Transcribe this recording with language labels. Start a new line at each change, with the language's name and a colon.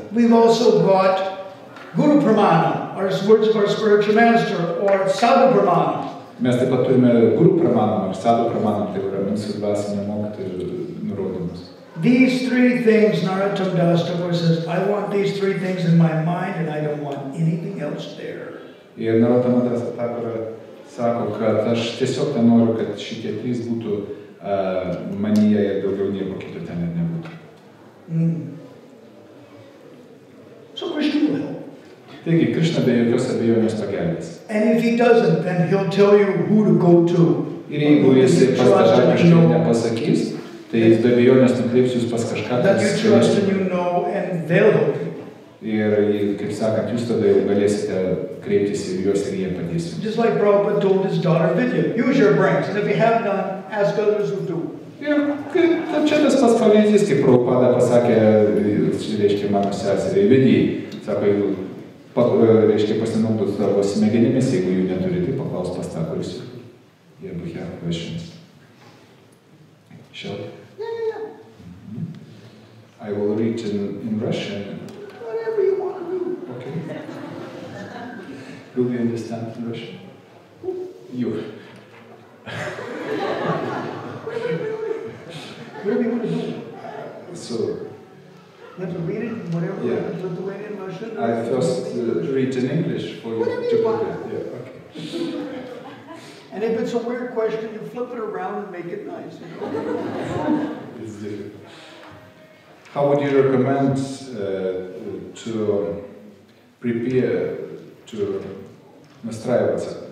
English: We've also got Guru Pramana, our words of our spiritual master, or Sadhu Pramana.
Lithuanian: Mes taip pat turime Guru Pramanam ar Sadhu Pramanam, tai yra mūsų dvasinio mokytojų nurodymus.
English: These three things, Narottam Das Thakur says, I want these three things in my mind and I don't want anything else there.
Lithuanian: Ir Narottam Das Thakur sako, kad aš tiesiog ten noriu, kad šitie trys būtų manyje ir daugiau nieko kito ten ir nebūtų.
English: So Krishna will help.
Lithuanian: Taigi, Krishna be jokios abejonės pagelbės.
English: And if he doesn't, then he'll tell you who to go to.
Lithuanian: Ir jeigu jisai pastažadiškai nepasakys, tai jis be abejonės nukreips jūs pas kažką,
English: that you trust and you know, and they'll help you.
Lithuanian: Ir, kaip sakant, jūs tada jau galėsite kreiptis į juos ir jie padės.
English: Just like Prabhupada told his daughter Vidya, use your brains, and if you have none, ask others who do.
Lithuanian: Ir čia tas pats pavyzdys, kaip Prabhupada pasakė, reiškia, mano seseriai Vidijai, sako, jeigu reiškia pasinaudot savo smegenimis, jeigu jų neturi, tai paklaus pas tą, kuris jeigu
English: have questions. Shall? Yeah. I will read in Russian. Whatever you want to do. Okay. Will you understand in Russian? You. Whatever you want to do. So, you have to read it in whatever Lithuanian, Russian. I first read in English for you to prepare. Yeah, okay. And if it's a weird question, you flip it around and make it nice. You know? It's difficult. How would you recommend to prepare to
Russian: настраиваться?